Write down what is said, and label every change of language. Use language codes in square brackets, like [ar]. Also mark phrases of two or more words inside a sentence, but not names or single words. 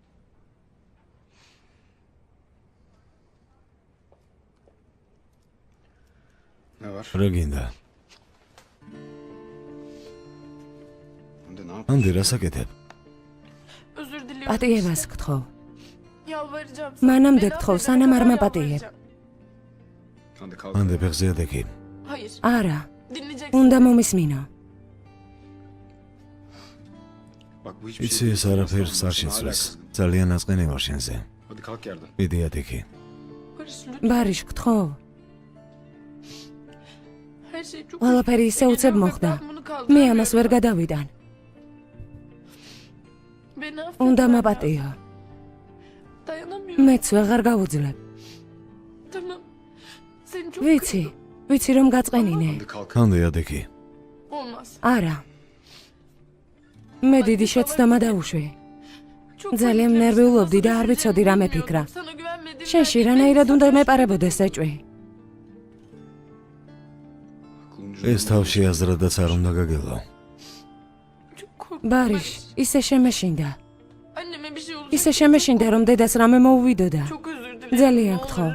[tr] Ne var? [ka] რა გინდა? [tr] Hande ne yapıyorsun? [ka] ანდე რასაკეთებ? [tr] Özür diliyorum. [ka] პატიებას გთხოვ. [tr] Yalvaracağım. [ka] მანამდე [tr] Beni [ka] გთხოვ, [tr] affedene [ka] სანამ არ [tr] kadar [ka] მაპატიებ. [tr] yalvaracağım. Hande kalk. [ka] ანდე ფეხზე ადექი. [tr] Hayır. [ka] არა, [tr] Dinleyeceksin. [ka] უნდა მომისმინო. [tr] Bak bu hiçbir [ka] იცი [tr] şey [ka] ეს არაფერს არ შეცვლის. ძალიან აწყენი ვარ შენზე. [tr] Hadi kalk yerden. [ka] მიდი ადექი. [tr] Barış lütfen. [ka] ბარიშ, გთხოვ. [tr] Her şey çok [ka] ყველაფერი ისე [tr] üzücü [ka] უცებ [tr] geliyor ve [ka] მოხდა. [tr] ben bunu [ka] მე [tr] kaldıramıyorum. [ka] ამას ვერ გადავიტან. [tr] Beni affet. [ka] უნდა Derya. მაპატიო. [tr] Dayanamıyorum. [ka] მეც ვეღარ გავუძლებ. [tr] Tamam. Seni çok [ka] ვიცი, ვიცი რომ გაწყენინე. [tr] Hadi kalk. [ka] ანდე ადექი. [tr] Olmaz. [ka] არა. მე დიდი შეცდომა დავუშვი. [tr] Çok [ka] ძალიან [tr] özür dilerim. [ka] ნერვიულობდი და [tr] Nasıl [ka] არ ვიცოდი რა [tr] üzüleceğimi [ka] მეფიქრა. [tr] bilmiyordum. Sana güvenmediğimden [ka] შენში [tr] gitmek [ka] რანაირად უნდა [tr] istedim. [ka] მეპარებოდეს ეჭვი. [tr] Aklın [ka] ეს თავში აზრადაც არ უნდა გაგელო. [tr] Çok korktum. [ka] ბარიშ, ისე შემეშინდა. [tr] Anneme bir şey olacak. [ka] ისე შემეშინდა რომ დედას რამე მოუვიდოდა. [tr] Çok özür dilerim. [ka] ძალიან [tr] Ne olur, [ka] გთხოვ.